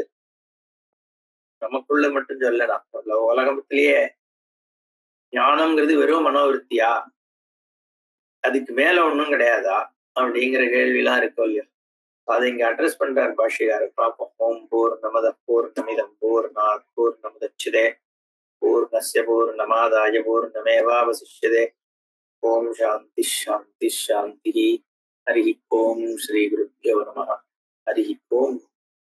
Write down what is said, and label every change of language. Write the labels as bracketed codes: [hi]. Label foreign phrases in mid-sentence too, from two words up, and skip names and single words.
[ta] நமக்குள்ள மட்டும் சொல்லலாம், உலகத்திலேயே ஞானம்ங்கிறது வெறும் மனோவிருத்தியா, அதுக்கு மேல ஒண்ணும் கிடையாதா அப்படிங்கிற கேள்விலாம் இருக்கும் இல்லையா. அதை இங்க அட்ரஸ் பண்றார் பாஷ்யக்காரர். [sa] பார்ப்போம். ओं पूर्णमदः पूर्णमिदं पूर्णात् पूर्णमुदच्यते पूर्णस्य पूर्णमादाय पूर्णमेवावशिष्यते. ओं शान्तिः शान्तिः शान्तिः हरिः ओं श्री गुरुभ्यो नमः. हरिः ओं.